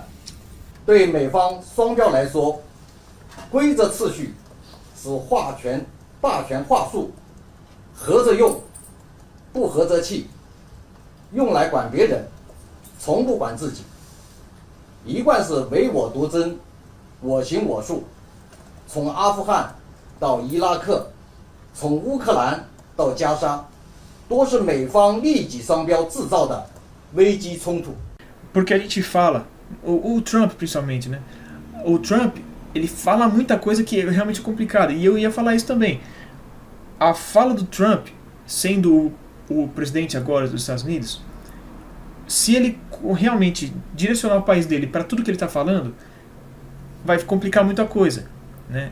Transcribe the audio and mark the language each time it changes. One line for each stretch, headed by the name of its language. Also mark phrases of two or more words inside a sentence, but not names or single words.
Chinese: 对美方双标来说，规则秩序是霸权话术，合着用，不合则弃，用来管别人，从不管自己，一贯是唯我独尊，我行我素。从阿富汗到伊拉克，从乌克兰到加沙，都是美方利己双标制造的危机冲突。
Portuguese: Porque a gente fala, o Trump principalmente, né? O Trump, ele fala muita coisa que é realmente complicada, e eu ia falar isso também. A fala do Trump, sendo o presidente agora dos Estados Unidos, se ele realmente direcionar o país dele para tudo que ele está falando, vai complicar muita coisa, né?